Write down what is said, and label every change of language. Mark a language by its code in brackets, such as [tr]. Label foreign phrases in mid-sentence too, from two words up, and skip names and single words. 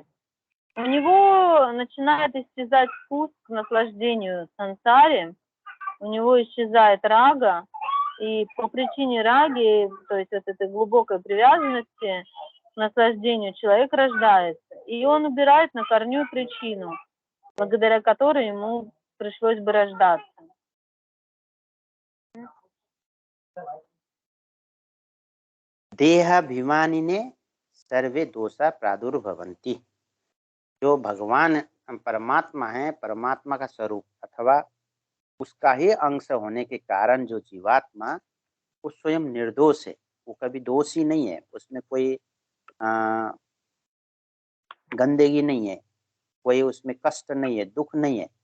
[ru] У него начинает исчезать вкус к наслаждению сансаре, у него исчезает рага, и по причине раги, то есть вот этой глубокой привязанности к наслаждению, человек рождается, и он убирает на корню причину, благодаря которой ему пришлось бы рождаться. [sa] देहाभिमानिने सर्वे दोषा प्रादुर्भवन्ति। [hi] जो भगवान परमात्मा है, परमात्मा का स्वरूप अथवा उसका ही अंश होने के कारण जो जीवात्मा, वो स्वयं निर्दोष है, वो कभी दोषी नहीं है, उसमें कोई गंदगी नहीं है, कोई उसमें कष्ट नहीं है, दुख नहीं है।